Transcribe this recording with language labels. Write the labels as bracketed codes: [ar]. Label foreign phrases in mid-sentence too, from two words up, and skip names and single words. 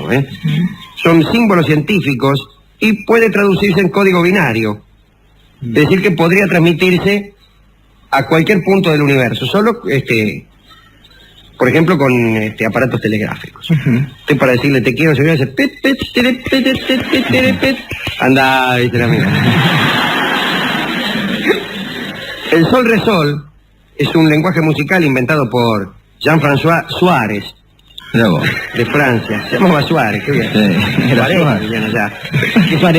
[es] Son símbolos científicos y puede traducirse en código binario. Es decir, que podría transmitirse a cualquier punto del universo, solo, por ejemplo, con aparatos telegráficos. Usted para decirle te quiero, se viene a hacer pet, pet, tere, pet, pet, pet, tere, pet. Anda, viste la mía. El sol resol es un lenguaje musical inventado por Jean-François Suárez, de Francia. Se llamaba Suárez, qué bien. Sí, era Suárez. Bien allá. Suárez.